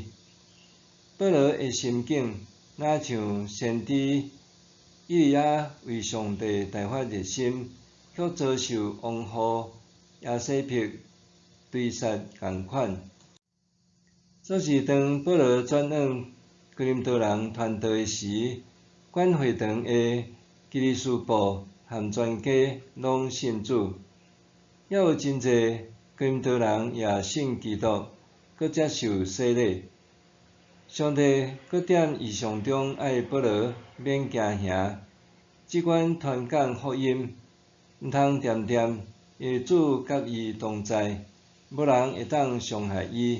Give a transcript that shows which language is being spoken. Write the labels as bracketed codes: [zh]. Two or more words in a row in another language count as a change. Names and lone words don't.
[nan] 保罗的心境若像先知以利亚为上帝大发热心，却遭受王后耶洗别追杀共款。总是当保罗转往哥林多人团队时，管会堂的基利斯布和全家拢信主，也有真侪哥林多人也信基督，搁接受洗礼。上帝搁点异象中爱保罗免惊吓，只管传讲福音，毋通恬恬，因为主甲伊同在，无人会当伤害伊。